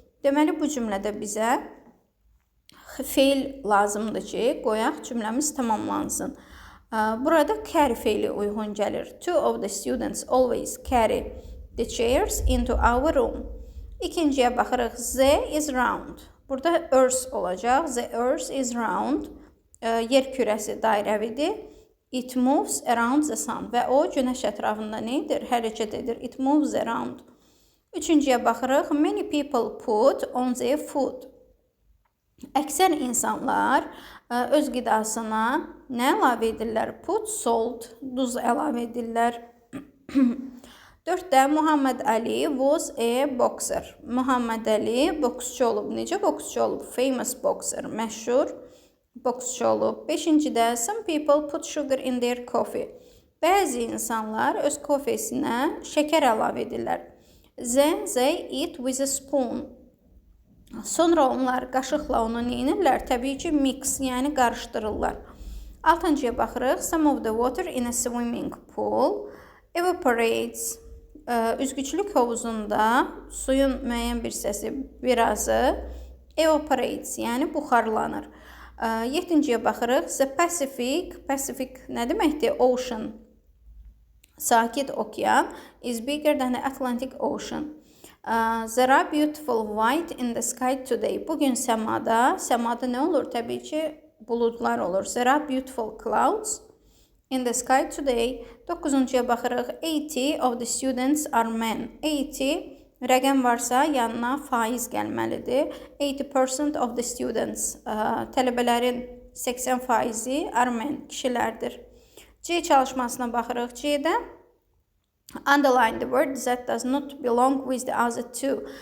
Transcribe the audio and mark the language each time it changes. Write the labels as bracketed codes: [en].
[az] Deməli, bu cümlədə bizə feil lazımdır ki, qoyaq cümləmiz tamamlansın. Burada carry feili uyğun gəlir. [en] Two of the students always carry the chairs into our room. [az] İkinciyə baxırıq. [en] The is round. [az] Burada earth olacaq. [en] The earth is round. [az] Yer kürəsi dairəvidir. [en] It moves around the sun. [az] Və o günəş ətrafında nə edir? Hərəkət edir. [en] It moves around. [az] Üçüncüyə baxırıq. [en] Many people put on their food. [az] Əksər insanlar öz qidasına nə əlavə edirlər? [en] Put salt, [az] duz əlavə edirlər. 4-də [en] Muhammed Ali was a boxer. [az] Muhammed Ali boksçu olub. Necə boksçu olub? [en] Famous boxer, [az] məşhur boksçu olub. [en] 5-də some people put sugar in their coffee. [az] Bəzi insanlar öz kofesinə şəkər əlavə edirlər. [en] Then they eat with a spoon. [az] Sonra onlar qaşıqla onu neyinirlər? Təbii ki, mix, yəni qarışdırırlar. 6-cıya baxırıq. [en] Some of the water in a swimming pool evaporates. [az] Üzgüçlük hovuzunda suyun müəyyən bir hissəsi, birazı evaporates, yəni buxarlanır. 7-ciyə baxırıq. The Pacific nə deməkdir? [en] Ocean. Sakit okean is bigger than the Atlantic Ocean. There are beautiful white in the sky today. [az] Bugün səmada nə olur? Təbii ki, buludlar olur. [en] There are beautiful clouds in the sky today. [az] 9-cuya baxırıq. [en] 80 of the students are men. [az] 80 rəqəm varsa yanına faiz gəlməlidir. [en] 80% of the students, [az] tələbələrin 80% [en] are men, [az] kişilərdir. C çalışmasına baxırıq. C-də [en] underline the word that does not belong with the other two.